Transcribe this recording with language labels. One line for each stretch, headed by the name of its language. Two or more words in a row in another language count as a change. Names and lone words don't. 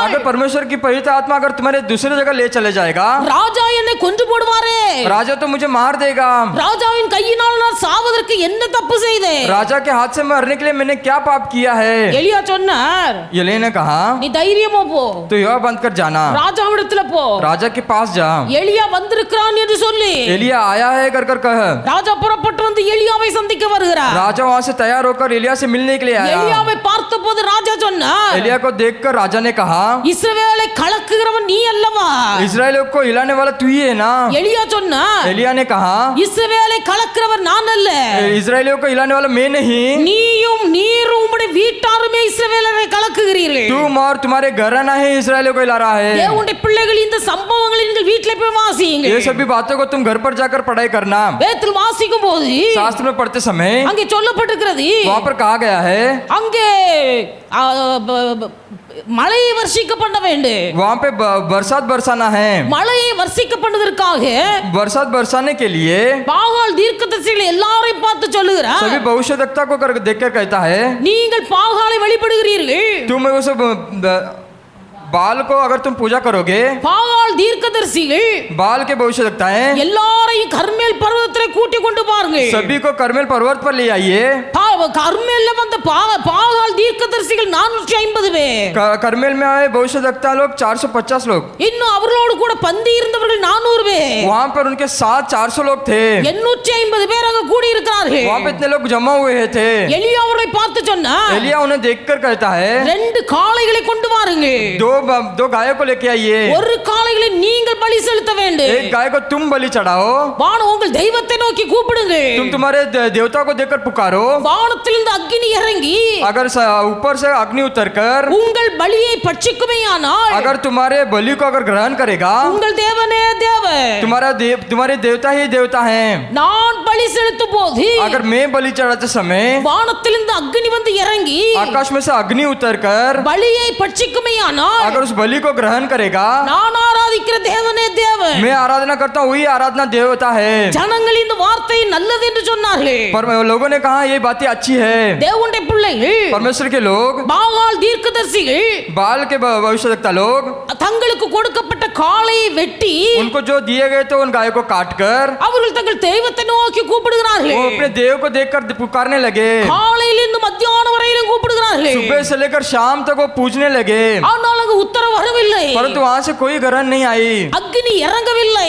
Hindi: अगर परमेश्वर की पवित्र आत्मा अगर तुम्हारे दूसरी जगह ले चले जाएगा,
Tamil: ராஜா என்னை கொன்று போடுவாரே.
Hindi: राजा तो मुझे मार देगा।
Tamil: ராஜாவின் கையினால் நான் சாவதற்கு என்ன தப்பு செய்தேன்?
Hindi: राजा के हाथ से मरने के लिए मैंने क्या पाप किया है?
Tamil: எலியா சொன்னார்,
Hindi: एलिया ने कहा
Tamil: நீ தைரியமா போ,
Hindi: तो यह बंद कर जाना,
Tamil: ராஜாவிடத்துல போ,
Hindi: राजा के पास जा,
Tamil: எலியா வந்திருக்கிறான் என்று சொல்லி
Hindi: एलिया आया है कर कर कह।
Tamil: ராஜா புறப்பட்டு வந்து எலியாவை சந்திக்க வருகிறார்.
Hindi: राजा वहां से तैयार होकर एलिया से मिलने के लिए आया।
Tamil: எலியாவை பார்த்தபோது ராஜா சொன்னார்,
Hindi: एलिया को देखकर राजा ने कहा
Tamil: இஸ்ரவேலை கலக்குகிறவன் நீ அல்லவா?
Hindi: इस्राएलियों को हिलाने वाला तू ही है ना?
Tamil: எலியா சொன்னார்,
Hindi: एलिया ने कहा
Tamil: இஸ்ரவேலை கலக்குறவர் நான் அல்ல,
Hindi: इस्राएलियों को हिलाने वाला मैं नहीं,
Tamil: நீயும் நீரும் உம்முடைய வீட்டாருமே இஸ்ரவேலரை கலக்குகிறீர்கள்.
Hindi: तुम और तुम्हारे घराना है इस्राएलियों को हिला रहा है।
Tamil: தேவனுடைய பிள்ளைகள் இந்த சம்பவங்களை நீங்கள் வீட்டிலே போய் வாசியுங்கள்.
Hindi: ये सभी बातों को तुम घर पर जाकर पढ़ाई करना।
Tamil: வேதத்தில் வாசிக்கும் போது
Hindi: शास्त्र में पढ़ते समय
Tamil: அங்கே சொல்லப்பட்டிருக்கிறது,
Hindi: वहां पर कहा गया है
Tamil: அங்கே மழையை வர்ஷிக்க பண்ண வேண்டும்.
Hindi: वहां पे बरसात बरसाना है।
Tamil: மழையை வர்ஷிக்க பண்ணதற்காக
Hindi: बरसात बरसाने के लिए
Tamil: பாகால் தீர்க்கதரிசிகளை எல்லாரையும் பார்த்து சொல்லுகிறார்,
Hindi: सभी भविष्यवक्ता को देखकर कहता है
Tamil: நீங்கள் பாகாலை வழிபடுகிறீர்கள்,
Hindi: तुम उस बाल को अगर तुम पूजा करोगे,
Tamil: பாகால் தீர்க்கதரிசிகள்
Hindi: बाल के भविष्यवक्ताएं
Tamil: எல்லாரையும் கர்மேல் பர்வதத்திலே கூட்டி கொண்டு பாருங்கள்.
Hindi: सभी को करमेल पर्वत पर ले आइए।
Tamil: கர்மேல்ல வந்த பாகால் தீர்க்கதரிசிகள் 450 பேர்,
Hindi: करमेल में आए भविष्यवक्ता लोग 450 लोग,
Tamil: இன்னும் அவர்களோடு கூட பந்தி இருந்தவர்கள் 400 பேர்,
Hindi: वहां पर उनके साथ 400 लोग थे।
Tamil: 850 பேர் அங்க கூடி இருக்கிறார்கள்.
Hindi: वहां पे इतने लोग जमा हुए थे।
Tamil: எலியா அவரை பார்த்து சொன்னார்,
Hindi: एलिया उन्हें देखकर कहता है
Tamil: 2 காளைகளை கொண்டு வாருங்கள்,
Hindi: दो गायों को लेके आइए,
Tamil: ஒரு காளைகளை நீங்கள் பலி செலுத்த வேண்டும்,
Hindi: एक गाय को तुम बलि चढ़ाओ,
Tamil: வான உங்கள் தெய்வத்தை நோக்கி கூப்பிடுங்கள்,
Hindi: तुम तुम्हारे देवता को देखकर पुकारो,
Tamil: வானத்திலிருந்து அக்கினி இறங்கி
Hindi: अगर ऊपर से अग्नि उतरकर
Tamil: உங்கள் பலியை பட்சிக்குமேயானால்
Hindi: अगर तुम्हारे बलि को अगर ग्रहण करेगा,
Tamil: உங்கள் தேவனே தேவன்,
Hindi: तुम्हारे देवता ही देवता हैं।
Tamil: நான் பலி செலுத்தும் போது
Hindi: अगर मैं बलि चढ़ाते समय
Tamil: வானத்திலிருந்து அக்கினி வந்து இறங்கி
Hindi: आकाश में से अग्नि उतरकर
Tamil: பலியை பட்சிக்குமேயானால்
Hindi: अगर उस बलि को ग्रहण करेगा,
Tamil: நான் ஆராதிக்கிற தேவனே தேவன்,
Hindi: मैं आराधना करता हूँ वही आराधना देवता है।
Tamil: ஜனங்கள் இந்த வார்த்தை நல்லது என்று சொன்னார்கள்.
Hindi: पर लोगों ने कहा ये बातें अच्छी है।
Tamil: தேவனுடைய பிள்ளைகள்
Hindi: परमेश्वर के लोग,
Tamil: பாகால் தீர்க்கதரிசிகள்
Hindi: बाल के भविष्यवक्ता लोग,
Tamil: தங்களுக்கு கொடுக்கப்பட்ட காளையை வெட்டி
Hindi: उनको जो दिए गए थे उन गायों को काटकर
Tamil: அவர்கள் தங்கள் தெய்வத்தை நோக்கி
Hindi: वो
Tamil: கூப்பிடுகிறார்கள்.
Hindi: अपने देव को देखकर पुकारने लगे।
Tamil: காலையிலிருந்து மத்தியானம் வரையிலும் கூப்பிடுகிறார்கள்.
Hindi: सुबह से लेकर शाम तक वो पूजने लगे,
Tamil: ஆனால் அங்கு உத்தரவு வரவில்லை,
Hindi: परंतु वहां से कोई ग्रहण नहीं आई,
Tamil: அக்னி இறங்கவில்லை.